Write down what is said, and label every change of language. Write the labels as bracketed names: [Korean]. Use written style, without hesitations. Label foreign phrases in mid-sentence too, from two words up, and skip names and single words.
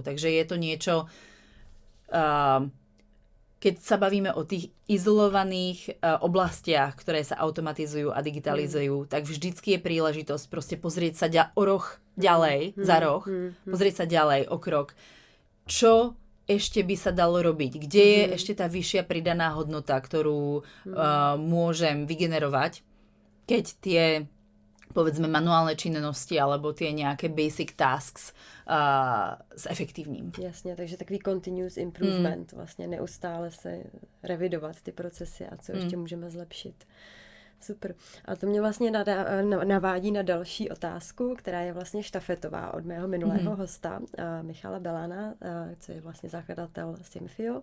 [Slovak] Takže je to niečo, keď sa bavíme o tých izolovaných oblastiach, ktoré sa automatizujú a digitalizujú, tak vždycky je príležitosť proste pozrieť sa o roh ďalej, za roh, pozrieť sa ďalej o krok. Čo ešte by sa dalo robiť? Kde je ešte tá vyššia pridaná hodnota, ktorú môžem vygenerovať, keď tie, povedzme, manuálne činnosti alebo tie nejaké [English] basic tasks [Slovak] zefektívním. [Czech] Jasně, takže takový [English] continuous improvement, [Czech] vlastně neustále se revidovat ty procesy a co ještě můžeme zlepšit. Super. A to mě vlastně navádí na další otázku, která je vlastně štafetová od mého minulého hosta, Michala Belana, co je vlastně zakladatel Simfio.